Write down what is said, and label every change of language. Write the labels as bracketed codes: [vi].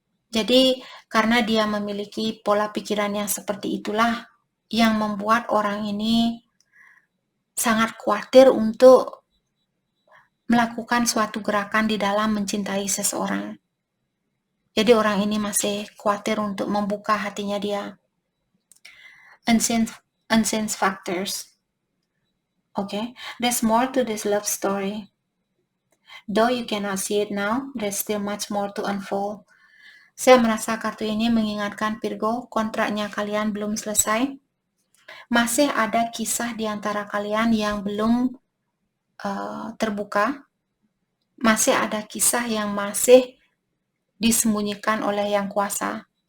[id] Jadi karena dia memiliki pola pikiran yang seperti itulah yang membuat orang ini sangat khawatir untuk melakukan suatu gerakan di dalam mencintai seseorang. Jadi orang ini masih khawatir untuk membuka hatinya dia. [en] Unseen factors. Okay, there's more to this love story. Though you cannot see it now, there's still much more to unfold. [id] Saya merasa kartu ini mengingatkan Virgo, kontraknya kalian belum selesai. Masih ada kisah di antara kalian yang belum terbuka. Masih ada kisah yang masih disembunyikan oleh yang kuasa.